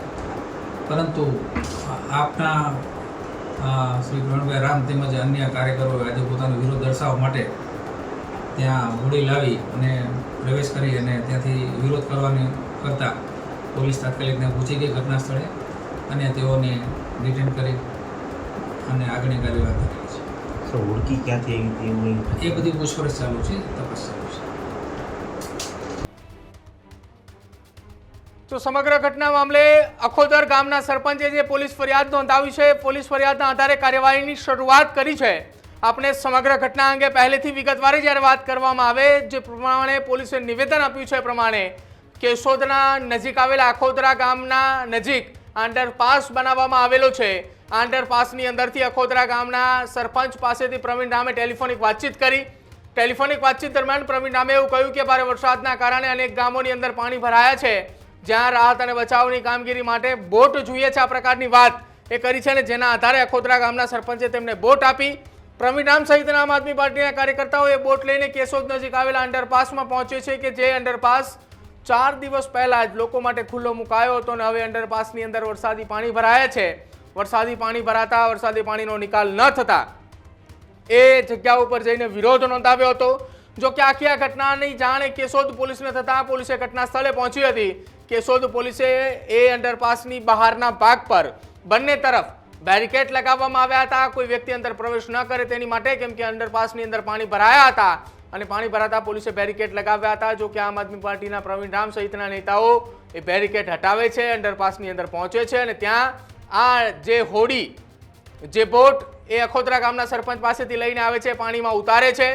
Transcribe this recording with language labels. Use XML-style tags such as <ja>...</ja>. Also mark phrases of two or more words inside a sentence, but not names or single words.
<gu>પરંતુ આપના શ્રી પ્રવીણભાઈ રામ તેમજ અન્ય કાર્યકરોએ આજે પોતાનો વિરોધ દર્શાવવા માટે ત્યાં હોડી લાવી અને પ્રવેશ કરી અને ત્યાંથી વિરોધ કરવાની કરતાં પોલીસ તાત્કાલિક ત્યાં પહોંચી ગઈ ઘટના સ્થળે અને તેઓને ડિટેન કરી અને આગળની કાર્યવાહી કરી છે। સર હોડકી ક્યાંથી આવી હતી એ બધી પૂછપરછ ચાલુ છે, તપાસ ચાલુ છે। તો સમગ્ર ઘટના મામલે અખોદર ગામના સરપંચે જે પોલીસ ફરિયાદ નોંધાવી છે। પોલીસ ફરિયાદના આધારે કાર્યવાહીની શરૂઆત કરી છે। આપને સમગ્ર ઘટના અંગે પહેલેથી વિગતવારે જ્યારે વાત કરવામાં આવે જે પ્રમાણે પોલીસે નિવેદન આપ્યું છે પ્રમાણે કેશોદના નજીક આવેલા અખોદરા ગામના નજીક અંડરપાસ બનાવવામાં આવેલો છે। અંડરપાસની અંદરથી અખોદરા ગામના સરપંચ પાસેથી પ્રવીણ રામે ટેલિફોનિક વાતચીત કરી। ટેલિફોનિક વાતચીત દરમિયાન પ્રવીણ રામે એવું કહ્યું કે ભારે વરસાદના કારણે અનેક ગામોની અંદર પાણી ભરાયા છે, જ્યાં રાહત અને બચાવની કામગીરી માટે બોટ જોઈએ છે। આ પ્રકારની વાત એ કરી છે ને જેના આધારે અખોદરા ગામના સરપંચે તેમને બોટ આપી। પ્રવીણ રામ સહિતના આમ આદમી પાર્ટીના કાર્યકર્તાઓ એ બોટ લઈને કેશોદ નજીક આવેલા અંડરપાસમાં પહોંચે છે કે જે અંડરપાસ 4 દિવસ પહેલા જ લોકો માટે ખુલ્લો મુકાયો હતો ને હવે અંડરપાસની અંદર વરસાદી પાણી ભરાયા છે। વરસાદી પાણી ભરાતા વરસાદી પાણીનો નિકાલ ન થતા એ જગ્યા ઉપર જઈને વિરોધ નોંધાવ્યો હતો। જો કે આખી આ ઘટનાની જાણ કેશોદ પોલીસને થતા પોલીસે ઘટના સ્થળે પહોંચી હતી। કેશોદ પોલીસે એ અંડરપાસની બહારના ભાગ પર બંને તરફ બેરિકેડ લગાવવામાં આવ્યા હતા, કોઈ વ્યક્તિ અંદર પ્રવેશ ન કરે તેની માટે, કેમ કે અંડરપાસની અંદર પાણી ભરાયા હતા અને પાણી ભરાતા પોલીસે બેરિકેડ લગાવ્યા હતા. જો કે આમ આદમી પાર્ટીના પ્રવીણ રામ સહિતના નેતાઓ એ બેરિકેડ હટાવે છે, અંડરપાસની અંદર પહોંચે છે અને ત્યાં આ જે હોડી, જે બોટ એ અખોદરા ગામના સરપંચ પાસેથી લઈને આવે છે, પાણીમાં ઉતારે છે.</gu>